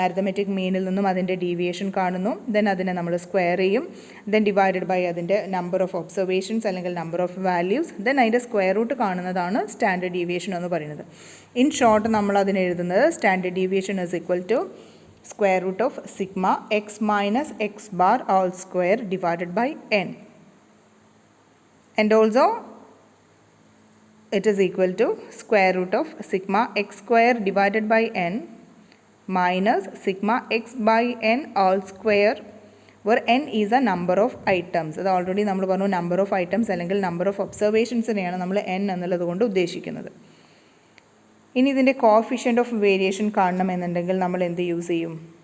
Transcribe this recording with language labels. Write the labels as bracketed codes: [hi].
[ml] Arithmetic മീനിൽ നിന്നും അതിൻ്റെ deviation കാണുന്നു, ദെൻ അതിനെ നമ്മൾ സ്ക്വയർ ചെയ്യും, ദെൻ ഡിവൈഡഡ് ബൈ അതിൻ്റെ നമ്പർ ഓഫ് ഒബ്സർവേഷൻസ് അല്ലെങ്കിൽ നമ്പർ ഓഫ് വാല്യൂസ്, ദെൻ അതിൻ്റെ സ്ക്വയർ റൂട്ട് കാണുന്നതാണ് സ്റ്റാൻഡേർഡ് ഡീവിയേഷൻ എന്ന് പറയുന്നത്. [en] in short [ml] നമ്മൾ അതിന് എഴുതുന്നത് [en] Standard deviation is equal to square root of sigma x minus x bar all square divided by n. And also it is equal to square root of sigma x square divided by n minus sigma x by n all square, where n is a number of items. [ml] അത് already നമ്മൾ പറഞ്ഞു number of items അല്ലെങ്കിൽ number of ഒബ്സർവേഷൻസിനെയാണ് നമ്മൾ n എന്നുള്ളത് കൊണ്ട് ഉദ്ദേശിക്കുന്നത്. ഇനി ഇതിൻ്റെ കോഫിഷ്യൻ്റ് ഓഫ് വേരിയേഷൻ കാണണമെന്നുണ്ടെങ്കിൽ നമ്മൾ എന്ത് യൂസ് ചെയ്യും?